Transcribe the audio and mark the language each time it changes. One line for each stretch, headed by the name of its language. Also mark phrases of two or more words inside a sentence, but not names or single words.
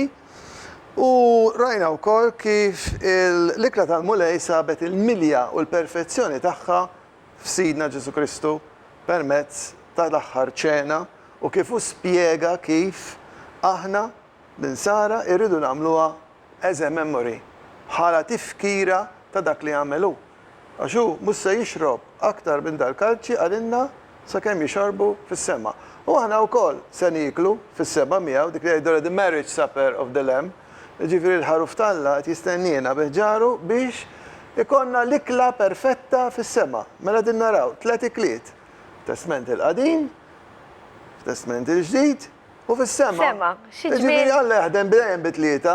Maltese: U rajna wkoll kif l-ikla tal-mulej sabet il-milja u l-perfezzjoni tagħha f'Sidna Ġesu Kristu permezz tal-aħħar ċena u kif hu spjega kif aħna l-insara irridu nagħmluha
English: as a memory,
Maltese: bħala tifkira ta' dak li għamelu. Għaxu mhux se jixrob aktar minn dal-kalċi għalinna sakemm jixorbu fis-sema. U aħna wkoll se niklu fis-seba miegħu dik li jgħidu
English: the marriage supper of the Lamb,
Maltese: ġifieri l-ħaruf tal-Alla qed jistennina biħġaru biex ikonna l-ikla perfetta fis-sema. Mela din naraw 3 ikliet. Testament il-qadim, Testament il-ġdid, u fis-sema. Sema, xi ġmiel. Ġifieri Alla jaħdem dejjem bi-3.